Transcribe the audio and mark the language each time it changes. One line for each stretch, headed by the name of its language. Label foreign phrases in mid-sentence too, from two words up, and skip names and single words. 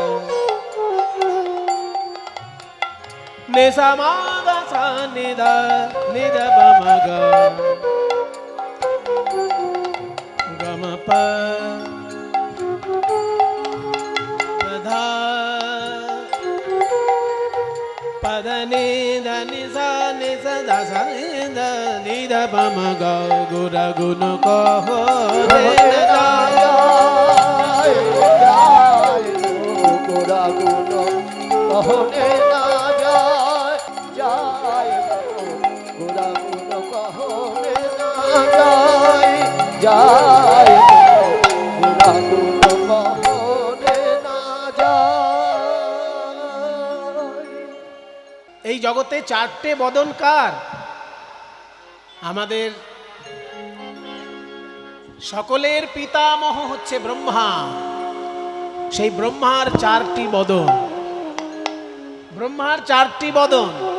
Hindi: नि सा म ग स नि ध प म ग ग म प पद नि ध नि सा नि स ध स नि ध प म ग गुर गुण कहो रे न जाए गोरा गुण कहने न जाए जाए गोरा गुण कहने न जाए जाए गोरा गुण कहने न जाए
Bangla: এই জগতে চারটে বদন কার? আমাদের সকলের পিতামহ হচ্ছে ব্রহ্মা। সেই ব্রহ্মার চারটি বদন, ব্রহ্মার চারটি বদন।